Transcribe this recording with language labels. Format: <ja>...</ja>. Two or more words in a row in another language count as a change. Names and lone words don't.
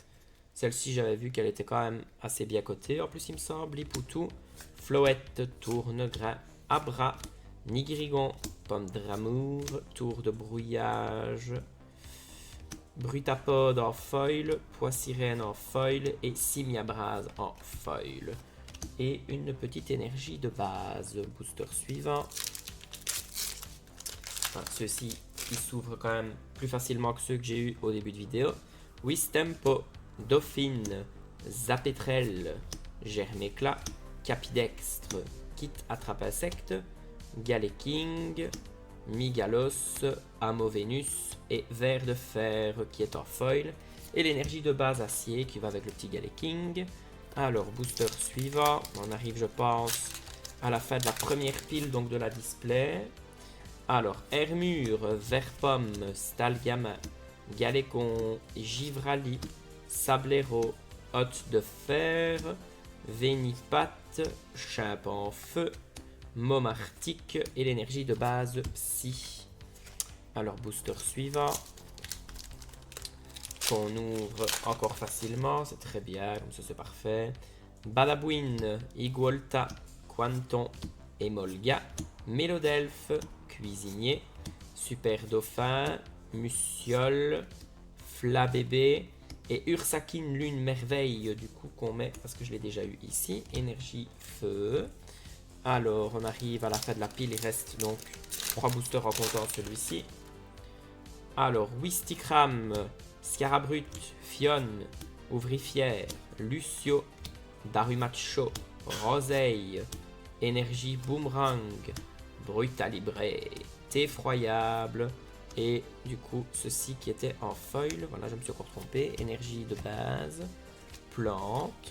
<fr>Celle-ci, j'avais vu qu'elle était quand même assez bien cotée. En plus, il me semble, Lipoutou, Floette, Tournegrain, Abra, Nigrigon, Pomme d'amour, Tour de brouillage, Brutapode en foil, Poissirène en foil et Simiabrase en foil. Et une petite énergie de base. Booster suivant. Enfin, ceux-ci, ils s'ouvrent quand même plus facilement que ceux que j'ai eu au début de vidéo. Wistempo, Dauphine, Zapetrel, Germéclat, Capidextre, Kit Attrape Insecte, Galeking, Migalos, Amovenus et Ver de Fer qui est en foil. Et l'énergie de base acier qui va avec le petit Galeking. Alors, booster suivant. On arrive, je pense, à la fin de la première pile donc de la display. Alors, Hermure, Verpomme, Stalgama, Galécon, Givrali, Sablero, Hôte de Fer, Vénipat, Chimp en Feu, Momartique et l'énergie de base Psy. Alors, booster suivant. Qu'on ouvre encore facilement, c'est très bien, comme ça c'est parfait. Balabouine, Iguolta, Quanton, Emolga, Mélodelphe, Cuisinier, Super Dauphin, Mussiole, Flabébé et Ursakine Lune Merveille, du coup qu'on met, parce que je l'ai déjà eu ici, énergie feu. Alors on arrive à la fin de la pile, il reste donc 3 boosters en comptant celui-ci. Alors Wistikram, Scarabrut, Fionne, Ouvrifière, Lucio, Darumacho, Roseille, Énergie Boomerang, Brutalibré, Effroyable et du coup ceci qui était en foil, voilà je me suis encore trompé, énergie de base, plante.</fr>